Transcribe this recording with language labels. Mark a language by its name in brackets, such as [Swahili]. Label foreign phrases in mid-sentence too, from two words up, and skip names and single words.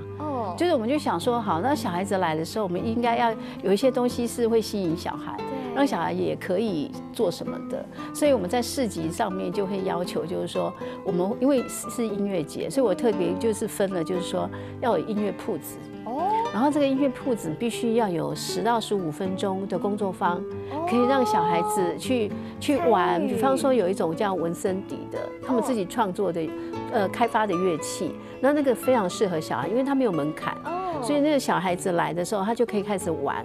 [Chinese] 就是我們就想說，好，那小孩子來的時候，我們應該要有一些東西是會吸引小孩，讓小孩也可以做什麼的。所以我們在市集上面就會要求，就是說，我們因為是音樂節，所以我特別就是分了，就是說要有音樂鋪子。然後這個音樂鋪子必須要有10到15分鐘的工作坊，可以讓小孩子去玩。比方說有一種叫文森笛的，他們自己創作的開發的樂器，那個非常適合小孩，因為它沒有門檻，所以那個小孩子來的時候，他就可以開始玩。